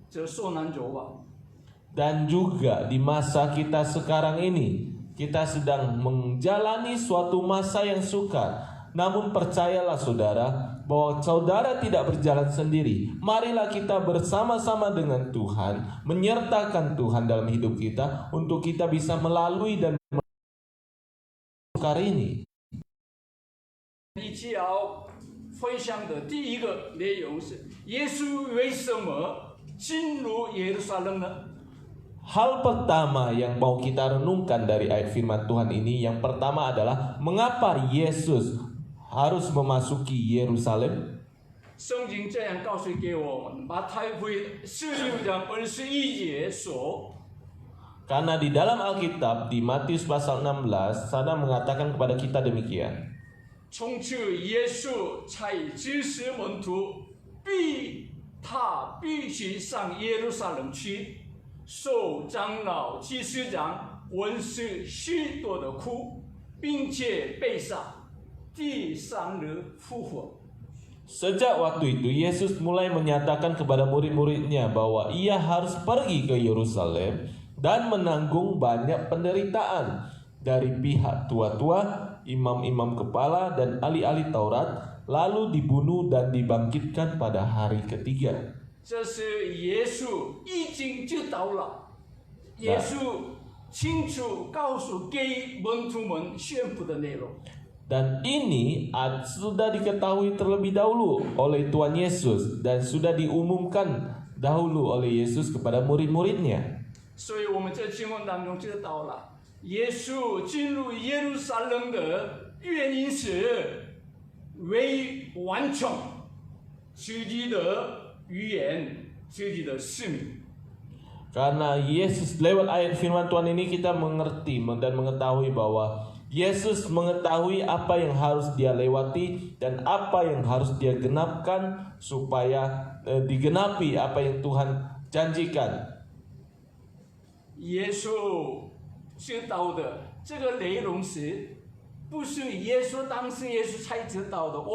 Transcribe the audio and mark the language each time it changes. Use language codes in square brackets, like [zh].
[zh] 这受难者吧。 [id] Dan juga di masa kita sekarang ini, kita sedang menjalani suatu masa yang sukar. Namun percayalah saudara, bahwa saudara tidak berjalan sendiri. Marilah kita bersama-sama dengan Tuhan, menyertakan Tuhan dalam hidup kita, untuk kita bisa melalui dan sukar ini. [zh] 一起要分享的第一个内容是：耶稣为什么进入耶路撒冷呢？ [id] Hal pertama yang mau kita renungkan dari ayat firman Tuhan ini, yang pertama adalah mengapa Yesus harus memasuki Yerusalem. [zh] 圣经这样告诉给我们，马太福音16章21节说。 [id] Karena di dalam Alkitab di Matius pasal 16 sana mengatakan kepada kita demikian. [zh] 从此耶稣才指示门徒，他必须上耶路撒冷去，受长老、祭司长、文士许多的苦，并且被杀，第三日复活。 [id] Sejak waktu itu Yesus mulai menyatakan kepada murid-muridnya bahwa ia harus pergi ke Yerusalem dan menanggung banyak penderitaan dari pihak tua-tua, imam-imam kepala dan ahli-ahli Taurat, lalu dibunuh dan dibangkitkan pada hari ketiga. [zh] 这是耶稣已经知道了，耶稣清楚告诉给门徒们宣布的内容。 [id] Dan ini sudah diketahui terlebih dahulu oleh Tuhan Yesus dan sudah diumumkan dahulu oleh Yesus kepada murid-muridnya. [zh] 所以我们在经文当中知道了，耶稣进入耶路撒冷的原因是为完成自己的预言、自己的使命。 [id] Karena Yesus, lewat ayat firman Tuhan ini kita mengerti dan mengetahui bahwa Yesus mengetahui apa yang harus dia lewati dan apa yang harus dia genapkan supaya digenapi apa yang Tuhan janjikan. [zh] 耶稣知道的这个内容是，不是耶稣当时耶稣才知道的。